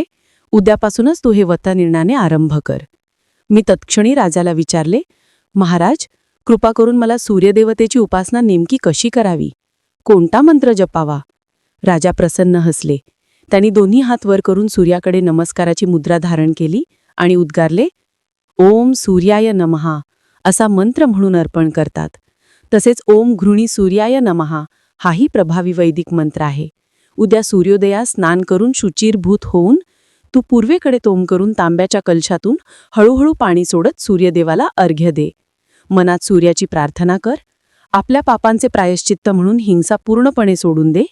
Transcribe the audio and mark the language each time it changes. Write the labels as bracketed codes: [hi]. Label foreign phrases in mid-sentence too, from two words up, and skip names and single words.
[mr] उद्यापासूनच तू हे व्रतनिर्णयाने आरंभ कर. मी तत्क्षणी राजाला विचारले, महाराज, कृपा करून मला सूर्यदेवतेची उपासना नेमकी कशी करावी? कोणता मंत्र जपावा? राजा प्रसन्न हसले. त्यांनी दोन्ही हात वर करून सूर्याकडे नमस्काराची मुद्रा धारण केली आणि उद्गारले, [sa] ओम सूर्याय नमः [mr] असा मंत्र म्हणून अर्पण करतात. तसेच [sa] ओम घृणी सूर्याय नमः [mr] हाही प्रभावी वैदिक मंत्र आहे. उद्या सूर्योदयास स्नान करून शुचिरभूत होऊन तू पूर्वेकडे तोंड करून तांब्याच्या कलशातून हळूहळू पाणी सोडत सूर्यदेवाला अर्घ्य दे. मनात सूर्याची प्रार्थना कर. आपल्या पापांचे प्रायश्चित्त म्हणून हिंसा पूर्णपणे सोडून दे.